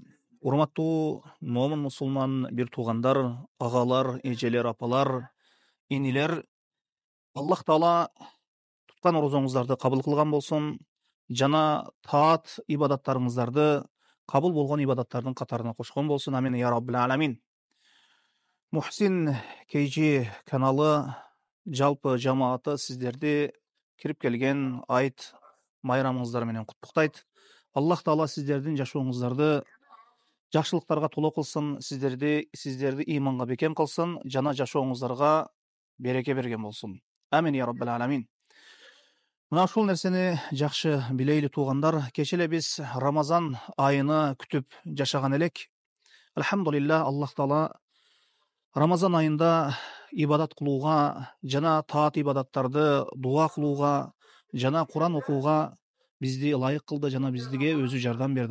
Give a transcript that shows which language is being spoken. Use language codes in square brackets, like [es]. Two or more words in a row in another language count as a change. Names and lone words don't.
[ky] Урматтуу момун мусулман бир туугандар, агалар, эжелер, апалар, инилер, Аллах Таала туткан орозоңуздарды кабыл кылган болсун жана таат ибадаттарыңыздарды кабыл болгон ибадаттардын катарына кошкон болсун. [ar] آمين يا رب العالمين. [ky] Мухсин KG каналы жалпы жамааты сиздерди кирип келген айт майрамыңыздар менен куттуктайт. Аллах Таала сиздердин жашооңуздарды жакшылыктарга толо кылсын, сиздерди иманга бекем кылсын, жана жашооңуздарга береке берген болсун. [ar] آمين يا رب العالمين. [ky] Мына ушул нерсени жакшы билейли туугандар. Кече эле биз Рамазан айыны күтүп жашаган элек. Алхамдулилла, Аллах Таала Рамазан айында ибадат кылууга жана таат ибадаттарды дуа кылууга жана Куран окууга бизди ылайык кылды жана бизге өзү жардам берди.